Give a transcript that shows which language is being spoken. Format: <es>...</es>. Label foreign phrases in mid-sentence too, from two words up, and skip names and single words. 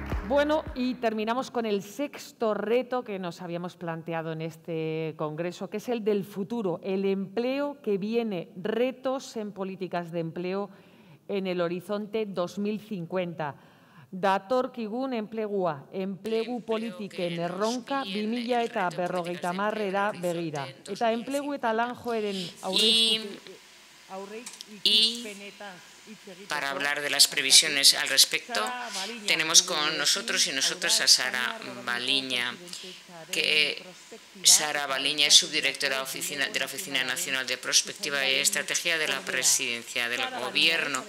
<es>Bueno, y terminamos con el sexto reto que nos habíamos planteado en este congreso, que es el del futuro, el empleo que viene, retos en políticas de empleo en el horizonte 2050.</es> <eu>Datorkigun enplegua, enplegu politiken erronka 2050 begira. Eta enplegu eta lan joeren</eu> <es>Para hablar de las previsiones al respecto, tenemos con nosotros y nosotras a Sara Baliña, que Sara Baliña es subdirectora de la Oficina Nacional de Prospectiva y Estrategia de la Presidencia del Gobierno.</es>